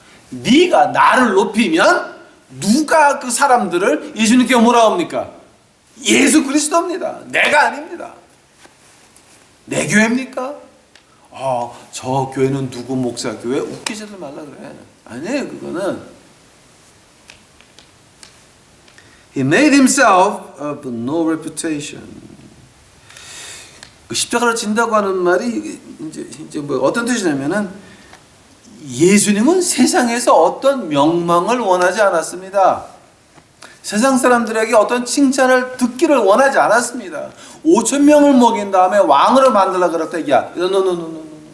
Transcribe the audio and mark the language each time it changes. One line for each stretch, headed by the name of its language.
Korean: 네가 나를 높이면 누가 그 사람들을 예수님께 뭐라 합니까? 예수 그리스도입니다. 내가 아닙니다. 내 교회입니까? 저 교회는 누구 목사 교회? 웃기지도 말라 그래. 아니에요. 그거는
English: He made himself of no reputation.
Korean: 그 십자가를 진다고 하는 말이 이제 뭐 어떤 뜻이냐면은 예수님은 세상에서 어떤 명망을 원하지 않았습니다. 세상 사람들에게 어떤 칭찬을 듣기를 원하지 않았습니다. 5천 명을 먹인 다음에 왕으로 만들라 그랬다. 야, 노.